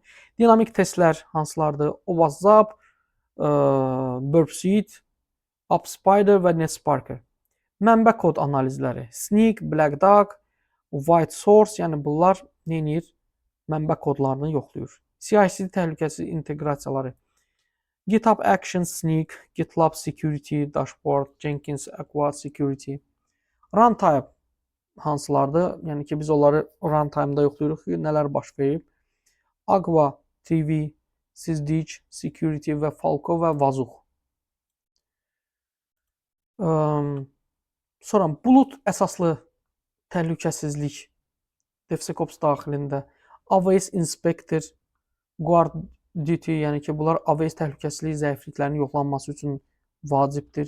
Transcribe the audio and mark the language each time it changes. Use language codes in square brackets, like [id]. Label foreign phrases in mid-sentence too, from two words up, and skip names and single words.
[az] Dinamik testlər hansılardır? OWASP, Burp Suite, AppSpider və NetSparker. Mənbə kod analizləri. Snyk, Black Duck, White Source, yəni bunlar nə edir? Mənbə kodlarını yoxlayır. CI/CD təhlükəsizlik inteqrasiyaları. GitHub Actions, Snyk, GitLab Security, Dashboard, Jenkins, Aqua Security. Runtime hansılardır? Yəni ki, biz onları runtime'da yoxlayırıq ki, nələr baş verib. Aqua TV, Syzdich, Security və Falco və Vazux. Sonra bulut əsaslı təhlükəsizlik DevSecOps daxilində AWS Inspector, Guard Duty, yəni ki, bunlar AWS təhlükəsizlik zəifliklərinin yoxlanması üçün vacibdir.